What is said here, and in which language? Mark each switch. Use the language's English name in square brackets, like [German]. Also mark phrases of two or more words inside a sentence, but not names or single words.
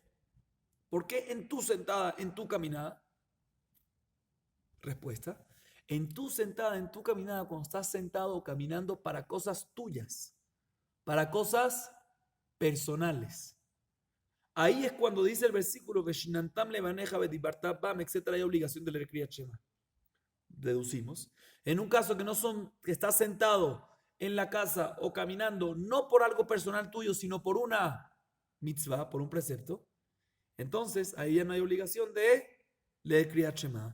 [Spanish] ¿Por qué en tu sentada, en tu caminada? Respuesta. En tu sentada, en tu caminada, cuando estás sentado o caminando para cosas tuyas, para cosas personales. Ahí es cuando dice el versículo, [Hebrew] ושננתם לבניך ודברת בם, [Spanish] etcétera, hay obligación de leer [Hebrew] קריאת שמע. [Spanish] Deducimos. En un caso que estás sentado en la casa o caminando, no por algo personal tuyo, sino por una mitzvah, por un precepto, entonces ahí ya no hay obligación de leer [Hebrew] קריאת שמע.